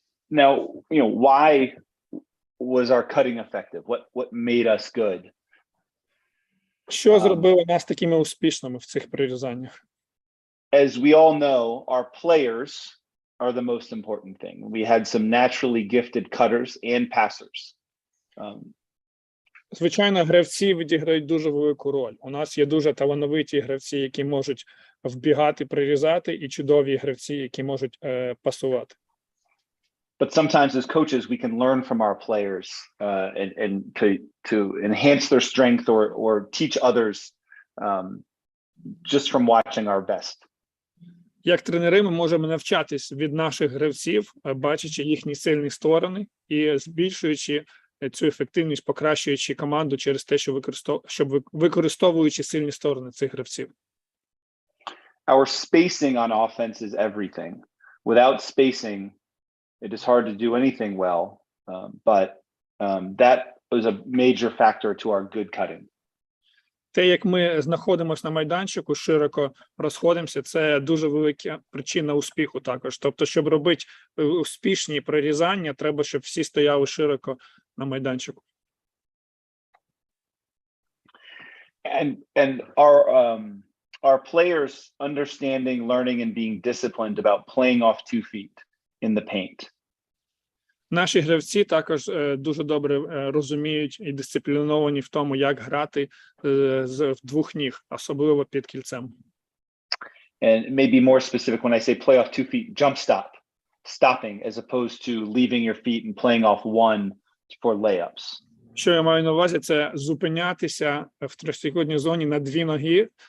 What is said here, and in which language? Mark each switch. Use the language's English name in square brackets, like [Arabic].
[English] Now, why was our cutting effective? What made us good? [Ukrainian] Що зробило нас такими успішними в цих прорізаннях? [English] As we all know, our players are the most important thing. We had some naturally gifted cutters and passers. [Ukrainian] Звичайно, гравці відіграють дуже велику роль. У нас є дуже талановиті гравці, які можуть вбігати, прирізати, і чудові гравці, які можуть пасувати. [English] But sometimes as coaches, we can learn from our players and to enhance their strength or teach others just from watching our best. [Ukrainian] Як тренери ми можемо навчатись від наших гравців, бачачи їхні сильні сторони і збільшуючи цю ефективність, покращуючи команду через те, що використовуючи сильні сторони цих гравців. [English] Our spacing on offense is everything. Without spacing, it is hard to do anything well, but that was a major factor to our good cutting. [Ukrainian] Те, як ми знаходимося на майданчику, широко розходимося, це дуже велика причина успіху також. Тобто, щоб робити успішні прорізання, треба, щоб всі стояли широко на майданчику. [English] And our our players understanding, learning, and being disciplined about playing off 2 feet in the paint. [Ukrainian] Наші гравці також дуже добре розуміють і дисципліновані в тому, як грати з двох ніг, особливо під кільцем. [English] And maybe more specific, when I say play off 2 feet, jump stop, stopping, as opposed to leaving your feet and playing off 1 for layups. [Ukrainian] Що я маю на увазі, це зупинятися в трьохсекундній зоні на дві ноги.